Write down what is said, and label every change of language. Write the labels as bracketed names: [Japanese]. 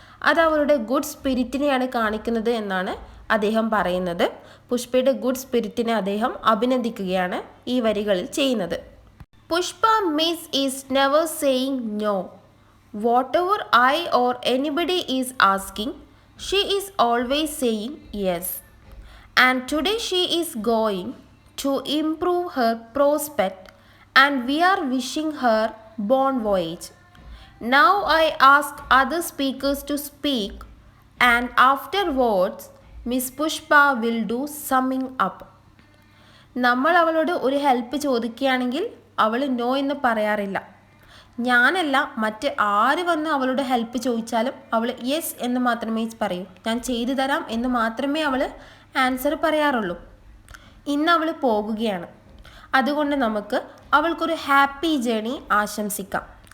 [Malayalam] അത് അവളുടെ ഗുഡ് സ്പിരിറ്റിനെയാണ് കാണിക്കുന്നത് എന്നാണ് അദ്ദേഹം പറയുന്നത്. പുഷ്പയുടെ ഗുഡ് സ്പിരിറ്റിനെ അദ്ദേഹം അഭിനന്ദിക്കുകയാണ് ഈ വരികളിൽ ചെയ്യുന്നത്. [English] Pushpa miss is never saying no. Whatever I or anybody is asking, she is always saying yes. And today she is going to improve her prospect and we are wishing her bon voyage. Now I ask other speakers to speak and afterwards Miss Pushpa will do summing up. [Malayalam] നമ്മൾ അവളോട് ഒരു help ചോദിക്കുകയാണെങ്കിൽ അവൾ no എന്ന് പറയാറില്ല. ഞാനല്ല, മറ്റ് ആര് വന്ന് അവളുടെ ഹെൽപ്പ് ചോദിച്ചാലും അവൾ യെസ് എന്ന് മാത്രമേ പറയൂ. ഞാൻ ചെയ്തു തരാം എന്ന് മാത്രമേ അവൾ ആൻസർ പറയാറുള്ളൂ. ഇന്ന് അവൾ പോകുകയാണ്. അതുകൊണ്ട് നമുക്ക് അവൾക്കൊരു ഹാപ്പി ജേണി ആശംസിക്കാം.